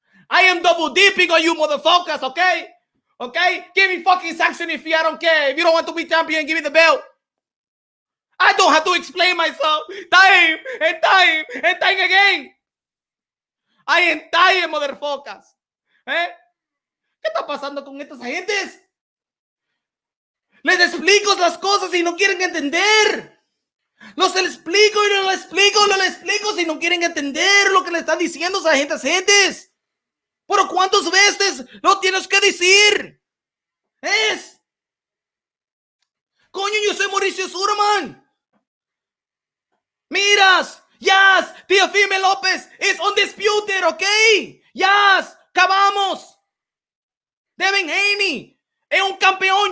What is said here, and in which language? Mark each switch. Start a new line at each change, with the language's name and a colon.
English: I am double dipping on you motherfuckers, okay? Okay? Give me fucking sanctioning fee, I don't care. If you don't want to be champion, give me the belt. I don't have to explain myself time again. I am tired, motherfuckers.
Spanish: ¿Qué está pasando con estas gentes? Les explico las cosas y no quieren entender. Los explico y no les explico si no quieren entender lo que le están diciendo a esas gentes. Pero ¿cuántas veces lo tienes que decir? Coño, yo soy Mauricio Suleiman. Miras.
English: Yes, Teofimo Lopez is undisputed, okay? Yes,
Spanish: acabamos. Devin Haney es un campeón.